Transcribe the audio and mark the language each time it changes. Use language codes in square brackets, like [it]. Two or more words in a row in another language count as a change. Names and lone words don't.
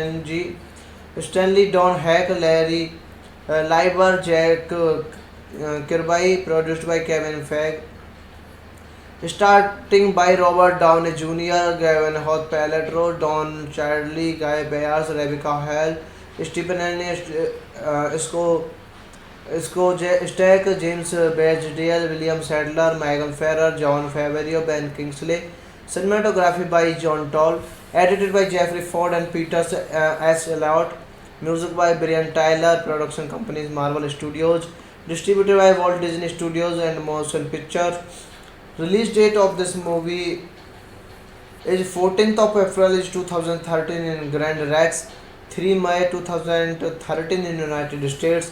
[en] Stanley Don Heck, Larry Lieber, Jack Kirby, produced by Kevin Feige, starting by Robert Downey Jr., Gwyneth Paltrow, Don Cheadle, Guy Pearce, Rebecca Hall, स्टीफन इसको स्टैक, जेम्स बेचडेल, विलियम सैडलर, मैगन फेरर, जॉन फेवेरियो, बेन किंग्सले. Cinematography by John Toll. Edited by Jeffrey Ford and Peter S. Elliott. Music by Brian Tyler. Production companies Marvel Studios. Distributed by Walt Disney Studios and Motion Pictures. Release date of this movie is 14th of April is 2013 in Grand Rex, 3 May 2013 in United States.